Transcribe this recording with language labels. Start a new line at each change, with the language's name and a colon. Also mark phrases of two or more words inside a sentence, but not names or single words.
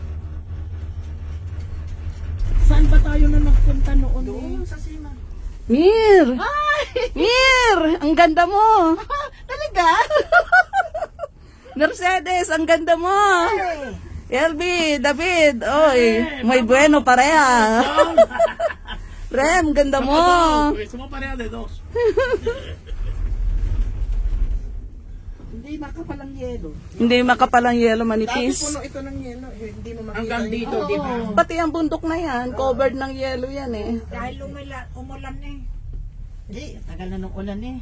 Filipino: Saan ba tayo na nagpunta noon? Doon sa Sima. Mir! Mir! Ang ganda mo! Talaga? Mercedes, ang ganda mo! LB, David, oy,
Spanish: muy bueno pareha.
Filipino: Rem, ganda mo!
Spanish: Porque somos pareja de dos.
Filipino: Hindi makapalang yelo. Hindi makapalang yelo, manipis. Puno ito ng yelo. Hindi mo makita. Hanggang dito, di ba? Pati ang bundok na yan, covered ng yelo yan eh. Dahil umulan eh. Hindi, tagal na nung ulan eh.